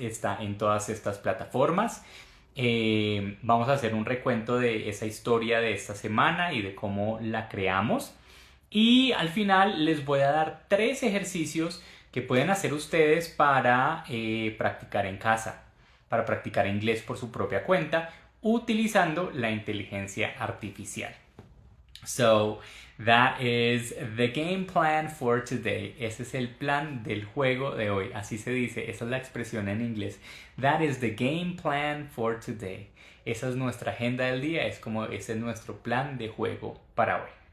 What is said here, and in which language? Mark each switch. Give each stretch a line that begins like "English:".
Spanish: Está en todas estas plataformas. Vamos a hacer un recuento de esa historia de esta semana y de cómo la creamos, y al final les voy a dar 3 ejercicios que pueden hacer ustedes para practicar en casa, para practicar inglés por su propia cuenta utilizando la inteligencia artificial.
English: So, that is the game plan for today.
Spanish: Ese es el plan del juego de hoy. Así se dice, esa es la expresión en inglés.
English: That is the game plan for today.
Spanish: Esa es nuestra agenda del día, ese es nuestro plan de juego para hoy.